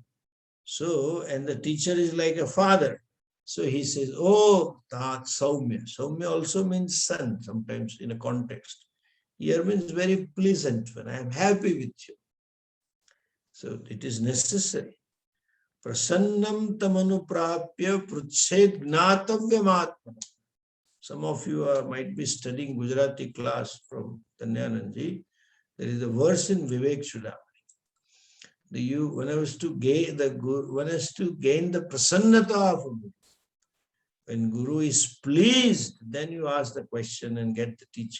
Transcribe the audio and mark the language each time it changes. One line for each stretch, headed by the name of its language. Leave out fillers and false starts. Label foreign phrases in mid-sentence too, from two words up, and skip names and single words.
English: So, and the teacher is like a father. So he says,
Sanskrit: oh, Tat Saumya.
English: Saumya also means son, sometimes in a context. Here means very pleasant when I am happy with you. So it is necessary.
Sanskrit: Prasannam tamanuprapya pruched gnatavyam.
English: Some of you might be studying Gujarati class from Tanyananji. There is a verse in Vivek Chudamani. One has to gain the prasannata of a Guru. When Guru is pleased, then you ask the question and get the teaching.